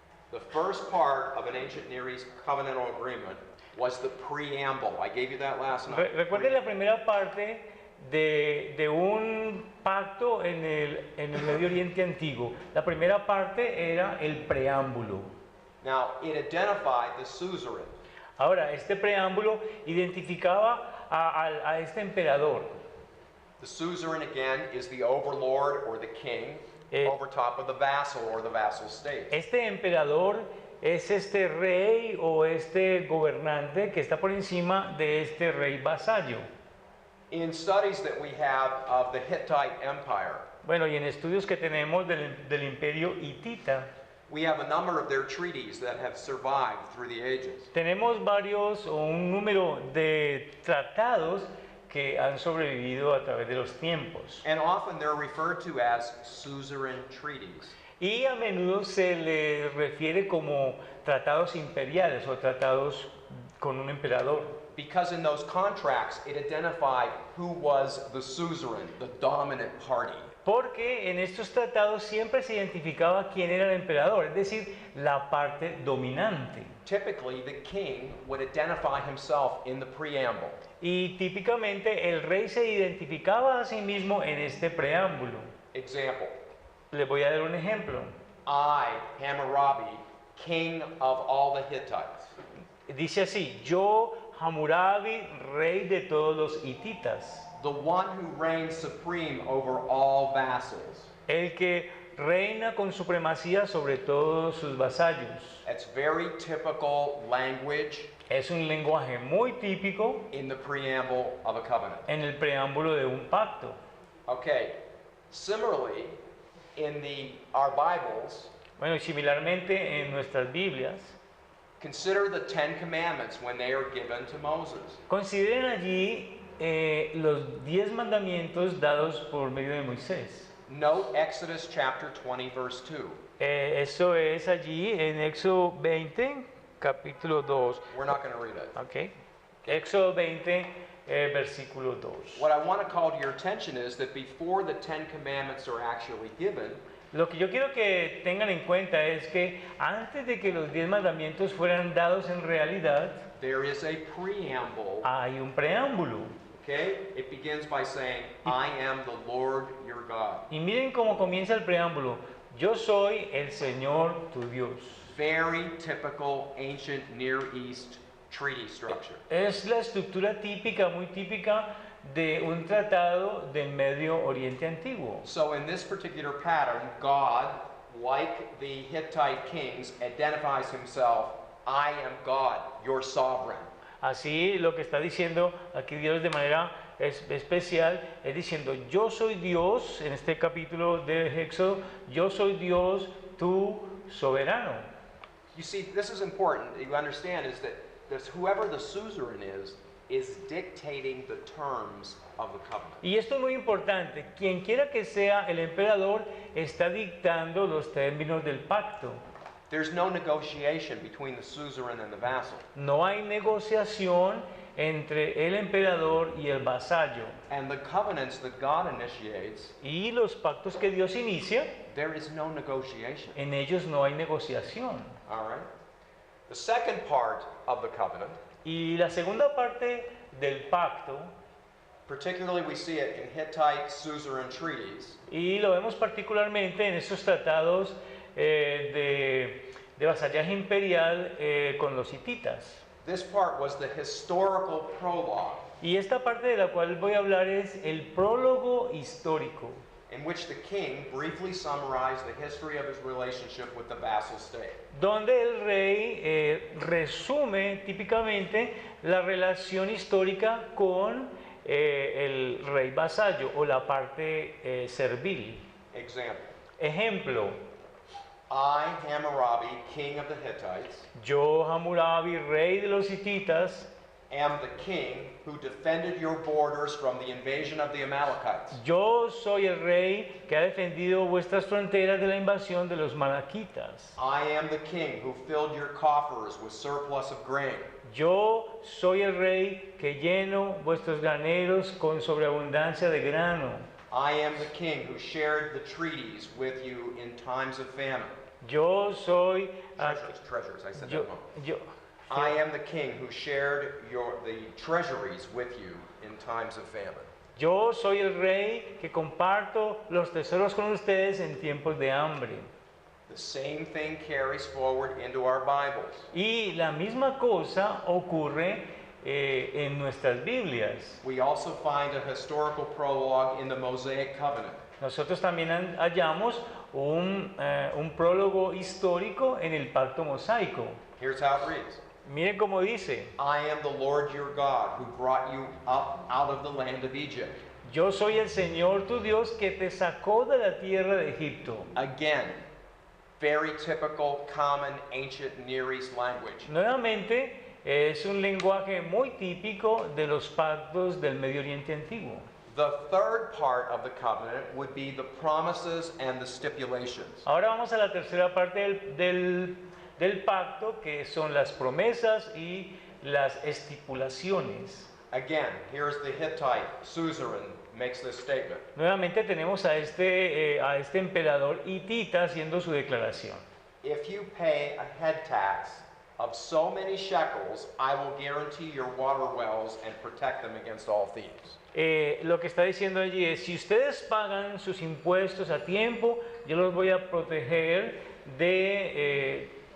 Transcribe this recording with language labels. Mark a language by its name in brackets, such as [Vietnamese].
[English] The first part of an ancient Near East covenantal agreement was the preamble. I gave you that last night. [Spanish] Recuerden la primera parte de un pacto en el Medio Oriente antiguo. La primera parte era el preámbulo. [English] Now, it identified the suzerain. [Spanish] Ahora, este preámbulo identificaba a este emperador. [English] The suzerain, again, is the overlord or the king over top of the vassal or the vassal state. [Spanish] Este emperador es este rey o este gobernante que está por encima de este rey vasallo. [English] In studies that we have of the Hittite Empire, [Spanish] Bueno, y en estudios que tenemos del imperio hitita, [English] we have a number of their treaties that have survived through the ages. [Spanish] tenemos varios o un número de tratados que han sobrevivido a través de los tiempos. [English] And often they're referred to as suzerain treaties. [Spanish] Y a menudo se le refiere como tratados imperiales o tratados con un emperador. [English] Because in those contracts, it identified who was the suzerain, the dominant party. [Spanish] Porque en estos tratados siempre se identificaba quién era el emperador, es decir, la parte dominante. [English] Typically, the king would identify himself in the preamble. [Spanish] Y típicamente el rey se identificaba a sí mismo en este preámbulo. [English] Example, [Spanish] Les voy a dar un ejemplo. [English] I, Hammurabi, king of all the Hittites. [Spanish] Dice así, yo, Hammurabi, rey de todos los hititas, [English] The one who reigns supreme over all vassals. [Spanish] el que reina con supremacía sobre todos sus vasallos. [English] That's very typical language [Spanish] Es un lenguaje muy típico [English] in the preamble of a covenant. [Spanish] en el preámbulo de un pacto. [English] Okay, similarly, in our Bibles, [Spanish] Bueno, y similarmente en nuestras Biblias, [English] consider the Ten Commandments when they are given to Moses. [Spanish] consideren allí los 10 mandamientos dados por medio de Moisés. [English] Note Exodus chapter 20, verse 2. [Spanish] Eso es allí en Éxodo 20, capítulo 2. [English] We're not going to read it. [Spanish] Okay. Éxodo 20, versículo 2. [English] What I want to call to your attention is that before the Ten Commandments are actually given, [Spanish] Lo que yo quiero que tengan en cuenta es que antes de que los 10 mandamientos fueran dados en realidad, [English] there is a preamble. [Spanish] hay un preámbulo. [English] Okay? It begins by saying, I am the Lord your God. [Spanish] Y miren cómo comienza el preámbulo. Yo soy el Señor tu Dios. [English] Very typical ancient Near East treaty structure. [Spanish] Es la estructura típica, muy típica de un tratado del Medio Oriente Antiguo. [English] So in this particular pattern, God, like the Hittite kings, identifies himself, I am God, your sovereign. [Spanish] Así lo que está diciendo aquí Dios de manera especial es diciendo, yo soy Dios, en este capítulo de Éxodo, yo soy Dios, tu soberano. [English] You see, this is important. You understand is that whoever the suzerain is dictating the terms of the covenant. [Spanish] Y esto es muy importante, quien quiera que sea el emperador está dictando los términos del pacto. [English] There's no negotiation between the suzerain and the vassal. [Spanish] No hay negociación entre el emperador y el vasallo. [English] And the covenants that God initiates, [Spanish] Y los pactos que Dios inicia, [English] there is no negotiation. [Spanish] en ellos no hay negociación. [English] All right? The second part of the covenant, [Spanish] Y la segunda parte del pacto, [English] particularly we see it in Hittite suzerain treaties, [Spanish] y lo vemos particularmente en estos tratados de vasallaje imperial con los hititas. [English] this part was the historical prologue [Spanish] Y esta parte de la cual voy a hablar es el prólogo histórico, [English] in which the king briefly summarized the history of his relationship with the vassal state. [Spanish] donde el rey resume típicamente la relación histórica con el rey vasallo o la parte servil. [English] Example, [Spanish] Ejemplo, [English] I, Hammurabi, king of the Hittites, [Spanish] yo Hammurabi, rey de los hititas, [English] am the king who defended your borders from the invasion of the Amalekites. [Spanish] yo soy el rey que ha defendido vuestras fronteras de la invasión de los malaquitas. [English] I am the king who filled your coffers with surplus of grain. [Spanish] Yo soy el rey que lleno vuestros graneros con sobreabundancia de grano. [English] I am the king who shared the treaties with you in times of famine. [Spanish] Yo soy [English] Treasures, I said [Spanish] yo, [English] that wrong. [Spanish] yo, [English] I am the king who shared the treasuries with you in times of famine. [Spanish] yo soy el rey que comparto los tesoros con ustedes en tiempos de hambre. [English] The same thing carries forward into our Bibles. [Spanish] Y la misma cosa ocurre en nuestras Biblias. [English] We also find a historical prologue in the Mosaic covenant. [Spanish] Nosotros también hallamos un prólogo histórico en el pacto mosaico. [English] Here's how it reads. [Spanish] Miren cómo dice, [English] I am the Lord your God who brought you up out of the land of Egypt. [Spanish] yo soy el Señor tu Dios que te sacó de la tierra de Egipto. [English] Again, very typical, common, ancient Near East language. [Spanish] Nuevamente, es un lenguaje muy típico de los pactos del Medio Oriente antiguo. [English] The third part of the covenant would be the promises and the stipulations. [Spanish] Ahora vamos a la tercera parte del pacto, que son las promesas y las estipulaciones. [English] Again, here's the Hittite suzerain makes this statement. [Spanish] Nuevamente tenemos a este emperador hitita haciendo su declaración. [English] If you pay a head tax of so many shekels, I will guarantee your water wells and protect them against all thieves. [Spanish] Lo que está diciendo allí es, si ustedes pagan sus impuestos a tiempo, yo los voy a proteger de...